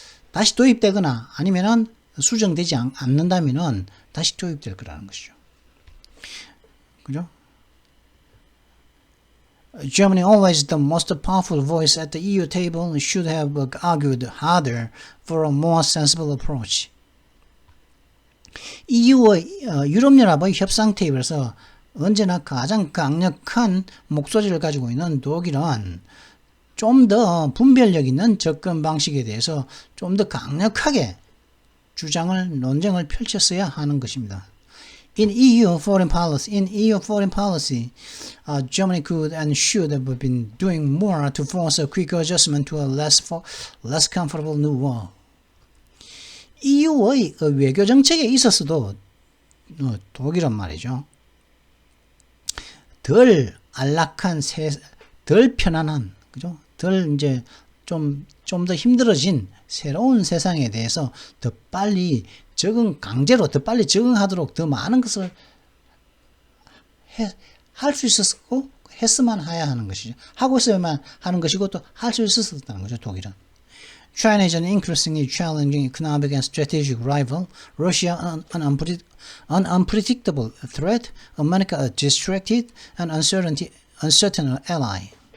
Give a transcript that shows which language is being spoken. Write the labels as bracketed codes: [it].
[ko] 다시 도입되거나 아니면은 수정되지 않는다면은 다시 도입될 거라는 것이죠. 그죠? [en] Germany, always the most powerful voice at the EU table, should have argued harder for a more sensible approach. [ko] EU의 유럽연합의 협상 테이블에서 언제나 가장 강력한 목소리를 가지고 있는 독일은 좀 더 분별력 있는 접근 방식에 대해서 좀 더 강력하게 논쟁을 펼쳤어야 하는 것입니다. [en] In EU foreign policy, Germany could and should have been doing more to force a quick adjustment to a less comfortable new world. [ko] EU의 외교 정책에 있어서도 독일은 말이죠. 덜 안락한 덜 편안한 그죠? 덜 이제 좀 더 힘들어진 새로운 세상에 대해서 더 빨리 적응하도록 더 많은 것을 할 수 있었고 했으면 해야 하는 것이죠. 하고 있어야만 하는 것이고 또 할 수 있었다는 거죠. 독일은. [en] China is an increasingly challenging economic and strategic rival. Russia an unpredictable threat. America a distracted and uncertain ally.